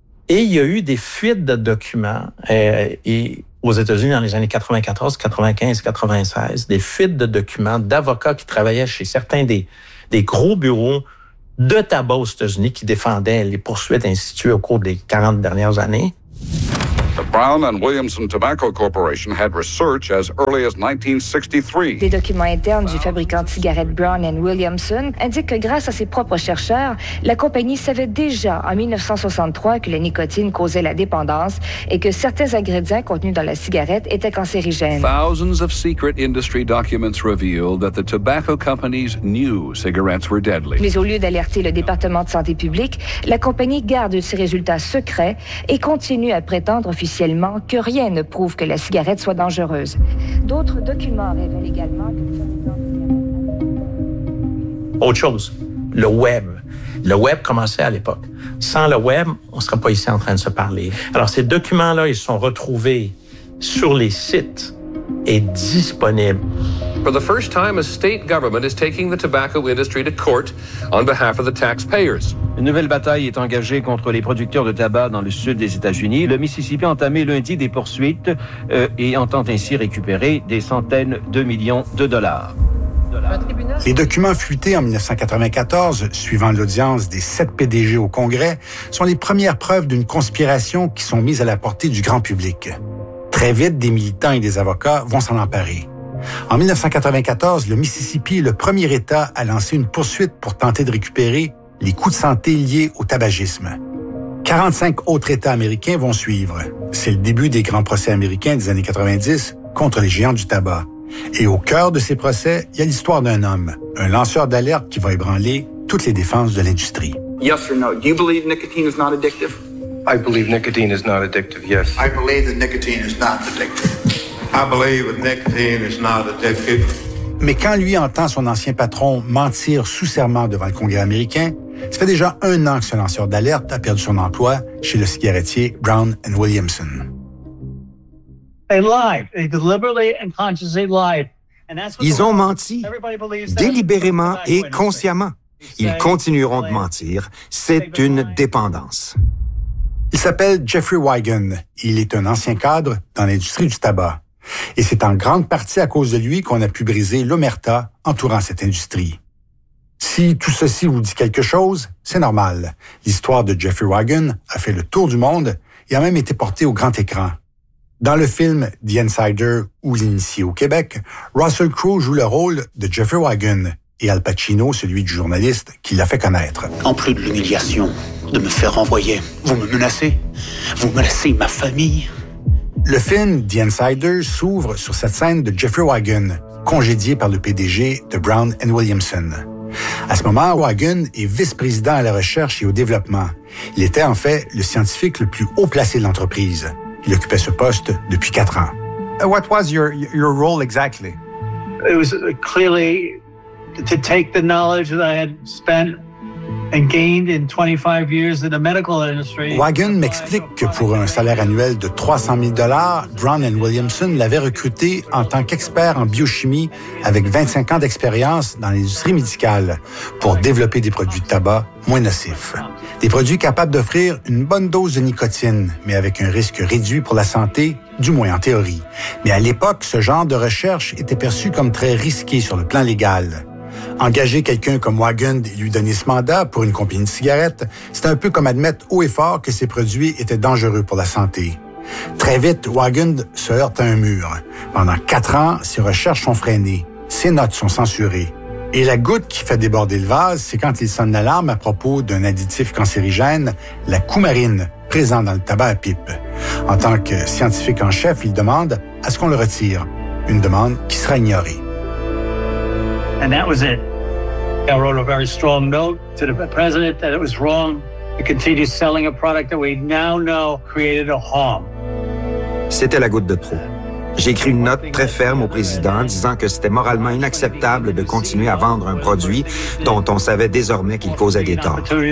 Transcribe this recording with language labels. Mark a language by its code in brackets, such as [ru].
[fr] Et il y a eu des fuites de documents et aux États-Unis dans les années 94, 95, 96, des fuites de documents d'avocats qui travaillaient chez certains des gros bureaux de tabac aux États-Unis qui défendait les poursuites instituées au cours des 40 dernières années. [en] The Brown and Williamson Tobacco Corporation had research as early as 1963. [fr] Des documents internes du fabricant de cigarettes Brown and Williamson indiquent que grâce à ses propres chercheurs, la compagnie savait déjà en 1963 que la nicotine causait la dépendance et que certains ingrédients contenus dans la cigarette étaient cancérigènes. [en] Thousands of secret industry documents reveal that the tobacco companies knew cigarettes were deadly. [fr] Mais au lieu d'alerter le département de santé publique, la compagnie garde ses résultats secrets et continue à prétendre officiellement que rien ne prouve que la cigarette soit dangereuse. D'autres documents révèlent également que... Autre chose, le web. Le web commençait à l'époque. Sans le web, on ne serait pas ici en train de se parler. Alors, ces documents-là, ils sont retrouvés sur les sites et disponibles. [en] For the first time, a state government is taking the tobacco industry to court on behalf of the taxpayers. [fr] Une nouvelle bataille est engagée contre les producteurs de tabac dans le sud des États-Unis. Le Mississippi a entamé lundi des poursuites et entend ainsi récupérer des centaines de millions de dollars. Les documents fuités en 1994, suivant l'audience des 7 PDG au Congrès, sont les premières preuves d'une conspiration qui sont mises à la portée du grand public. Très vite, des militants et des avocats vont s'en emparer. En 1994, le Mississippi est le premier État à lancer une poursuite pour tenter de récupérer les coûts de santé liés au tabagisme. 45 autres États américains vont suivre. C'est le début des grands procès américains des années 90 contre les géants du tabac. Et au cœur de ces procès, il y a l'histoire d'un homme, un lanceur d'alerte qui va ébranler toutes les défenses de l'industrie. [en] Yes or no? Do you believe nicotine is not addictive? I believe nicotine is not addictive, yes. I believe that nicotine is not addictive. I believe that nicotine is not addictive. [fr] Mais quand lui entend son ancien patron mentir sous serment devant le Congrès américain, ça fait déjà un an que ce lanceur d'alerte a perdu son emploi chez le cigarettier Brown & Williamson. [en] They lied. They deliberately and consciously lied. [fr] Ils ont menti délibérément et consciemment. Ils continueront de mentir. C'est une dépendance. Il s'appelle Jeffrey Wigan. Il est un ancien cadre dans l'industrie du tabac. Et c'est en grande partie à cause de lui qu'on a pu briser l'omerta entourant cette industrie. Si tout ceci vous dit quelque chose, c'est normal. L'histoire de Jeffrey Wigan a fait le tour du monde et a même été portée au grand écran. Dans le film « The Insider » ou « L'initié au Québec », Russell Crowe joue le rôle de Jeffrey Wigan et Al Pacino, celui du journaliste qui l'a fait connaître. « En plus de l'humiliation, de me faire renvoyer, vous me menacez? Vous menacez ma famille? » Le film « The Insider » s'ouvre sur cette scène de Jeffrey Wigan, congédié par le PDG de Brown & Williamson. À ce moment, Wigan est vice-président à la recherche et au développement. Il était en fait le scientifique le plus haut placé de l'entreprise. Il occupait ce poste depuis 4 ans. [en] What was your role exactly? It was clearly to take the knowledge that I had spent and gained in 25 years in the medical industry. [fr] Wigan m'explique que pour un salaire annuel de 300 000 $, Brown & Williamson l'avait recruté en tant qu'expert en biochimie avec 25 ans d'expérience dans l'industrie médicale pour développer des produits de tabac moins nocifs. Des produits capables d'offrir une bonne dose de nicotine, mais avec un risque réduit pour la santé, du moins en théorie. Mais à l'époque, ce genre de recherche était perçu comme très risqué sur le plan légal. Engager quelqu'un comme Wigan et lui donner ce mandat pour une compagnie de cigarettes, c'est un peu comme admettre haut et fort que ces produits étaient dangereux pour la santé. Très vite, Wigan se heurte à un mur. Pendant 4 ans, ses recherches sont freinées, ses notes sont censurées. Et la goutte qui fait déborder le vase, c'est quand il sonne l'alarme à propos d'un additif cancérigène, la coumarine, présent dans le tabac à pipe. En tant que scientifique en chef, il demande à ce qu'on le retire, une demande qui sera ignorée. [en] And that was it. I wrote a very strong note to the president that it was wrong to continue selling a product that we now know created a harm. [fr] C'était la goutte de trop. J'ai écrit une note très ferme au président disant que c'était moralement inacceptable de continuer à vendre un produit dont on savait désormais qu'il causait des torts.